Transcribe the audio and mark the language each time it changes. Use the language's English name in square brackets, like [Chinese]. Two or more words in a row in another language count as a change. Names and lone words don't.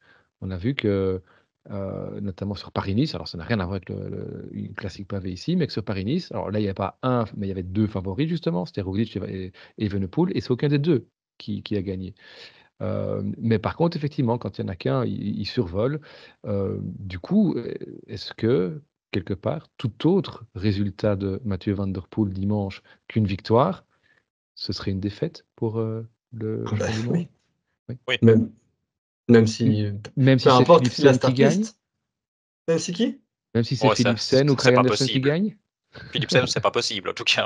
[French] On a vu que, notamment sur Paris-Nice, alors ça n'a rien à voir avec le une classique pavé ici, mais que sur Paris-Nice, alors là il y a pas un, mais il y avait 2 favoris justement, c'était Roglič et Evenepoel et c'est aucun des 2 qui a gagné. Mais par contre, effectivement, quand il y en a qu'un, il survole. Du coup, est-ce que, quelque part, tout autre résultat de Mathieu van der Poel dimanche qu'une victoire, ce serait une défaite pour, le Ah bah, champion du monde? oui, Oui. Oui. même même M si, même peu si c'est importe qui la Philipsen qui gagne? startlist. Même si qui? Même si c'est Ouais, ça Philipsen ou c'est Kragh pas Andersen qui possible. gagne? Philipsen, c'est pas possible, en tout cas.